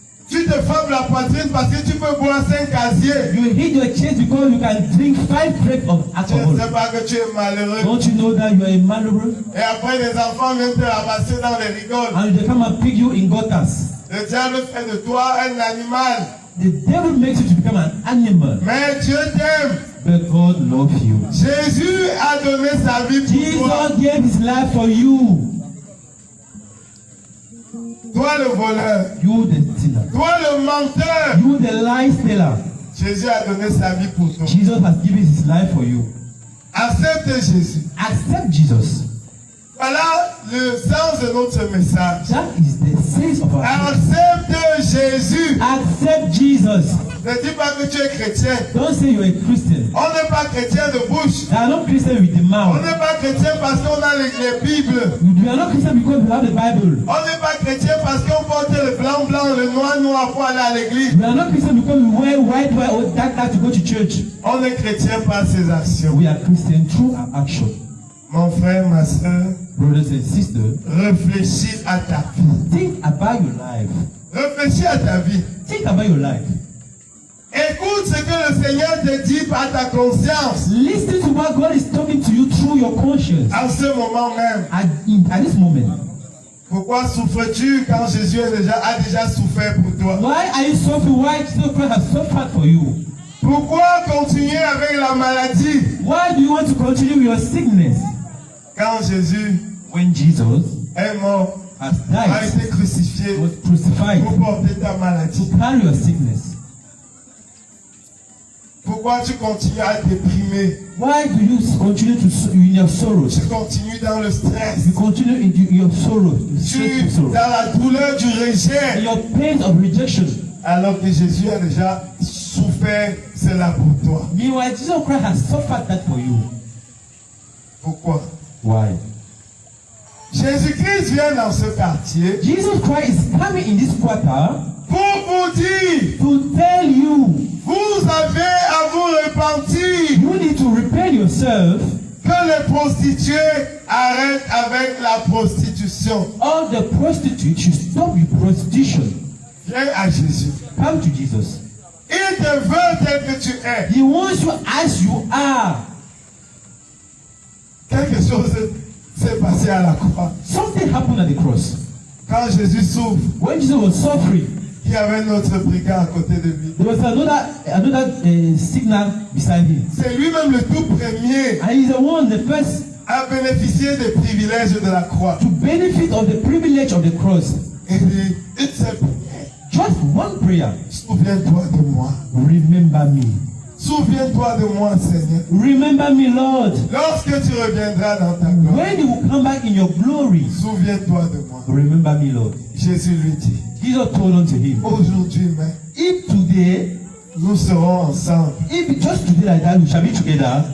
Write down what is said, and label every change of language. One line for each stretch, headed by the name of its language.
French: Tu te frappes la poitrine parce que tu peux boire 5 casiers.
English: You hit your chest because you can drink 5 drinks of
French: Tu ne
English: alcohol.
French: sais pas que tu es malheureux.
English: Don't you know that you are a malheureux?
French: Et après, les enfants viennent te ramasser dans les rigoles.
English: And they come and pick you in gutters.
French: Le diable fait de toi un animal.
English: The devil makes you to become an animal.
French: Mais Dieu t'aime.
English: But God loves you.
French: Jésus a donné sa vie pour toi.
English: Jesus gave his life for you.
French: Toi le voleur,
English: You the stealer.
French: toi le menteur.
English: You the lie stealer.
French: Jésus a donné sa vie pour toi.
English: Jesus has given his life for you.
French: Accepte Jésus.
English: Accept Jesus.
French: Voilà le sens de notre message.
English: That is the sense of our life.
French: Accepte Jésus.
English: Accept Jesus.
French: Ne dis pas que tu es chrétien.
English: Don't say you're a Christian.
French: On n'est pas chrétien de bouche.
English: They are not Christian with the
French: On
English: mouth.
French: n'est pas chrétien parce qu'on a les Bibles.
English: We are not Christian because we have the Bible.
French: On n'est pas chrétien parce qu'on porte le blanc blanc, le noir noir pour aller à l'église.
English: We are not Christian because we wear white or dark to go to church.
French: On est chrétien par ses actions.
English: We are Christian through our action.
French: Mon frère, ma soeur,
English: Brothers and sisters,
French: réfléchis à ta vie.
English: think about your life.
French: Réfléchis à ta vie.
English: Think about your life.
French: Écoute ce que le Seigneur te dit par ta conscience.
English: Listen to what God is talking to you through your conscience
French: À ce moment même.
English: at this moment.
French: Pourquoi souffres-tu quand Jésus a déjà souffert pour toi?
English: Why are you suffering? Why Jesus Christ has suffered for you?
French: Pourquoi continuer avec la maladie?
English: Why do you want to continue with your sickness?
French: Quand Jésus
English: When Jesus
French: est mort,
English: has
French: a
English: died,
French: été crucifié
English: was crucified
French: pour porter ta maladie.
English: to carry your sickness.
French: Pourquoi tu continues à déprimer?
English: Why do you continue to in your sorrows?
French: Tu continues dans le stress.
English: You continue in your sorrow,
French: Tu
English: sorrow,
French: dans la douleur du
English: in
French: rejet.
English: your pain of rejection.
French: Alors que Jésus a déjà souffert cela pour toi.
English: Meanwhile, Jesus Christ has suffered that for you.
French: Pourquoi?
English: Why?
French: Jésus-Christ vient dans ce quartier
English: Jesus Christ is coming in this quarter
French: pour vous dire,
English: to tell you
French: vous avez à vous repentir,
English: you need to repent yourself.
French: que les prostituées arrêtent avec la prostitution.
English: All the prostitutes should stop with prostitution.
French: Viens à Jésus.
English: Come to Jesus.
French: Il te veut tel que tu es.
English: He wants you as you are.
French: Quelque chose s'est passé à la croix.
English: Something happened at the cross.
French: Quand Jésus souffre,
English: When Jesus was suffering,
French: il y avait notre brigand à côté de lui.
English: there was another signal beside him.
French: C'est lui-même le tout premier
English: And he's the one, the first,
French: à bénéficier des privilèges de la croix.
English: to benefit of the privilege of the cross.
French: Et dit, une seule prière.
English: Just one prayer.
French: Souviens-toi de moi.
English: Remember me.
French: Souviens-toi de moi, Seigneur.
English: Remember me, Lord.
French: Lorsque tu reviendras dans ta gloire,
English: When you will come back in your glory,
French: souviens-toi de moi.
English: remember me, Lord.
French: Jésus lui dit,
English: Jesus told unto him,
French: aujourd'hui même,
English: if today,
French: nous serons ensemble
English: if just today like that, we shall be together